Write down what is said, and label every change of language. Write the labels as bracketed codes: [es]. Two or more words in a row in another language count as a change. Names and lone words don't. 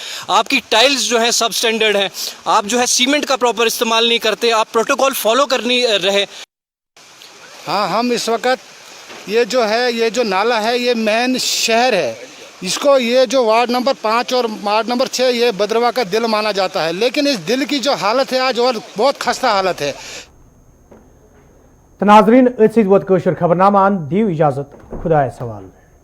[ur] آپ کی ٹائلز جو ہے سب اسٹینڈرڈ ہیں. آپ جو ہے سیمنٹ کا پراپر استعمال نہیں کرتے، آپ [en] protocol follow [ur] کرنی رہے. ہاں ہم اس وقت یہ جو نالا ہے یہ مین شہر ہے، اس کو یہ جو [en] ward number [ur] 5 اور [en] ward number [ur] 6 یہ بدروا کا دل مانا جاتا ہے. لیکن اس دل کی جو حالت ہے آج اور بہت خستہ حالت ہے. [ks] ناظرین ات ست ووت کٲشُر خبرنامہ دیو اجازت خدایس حوالہ.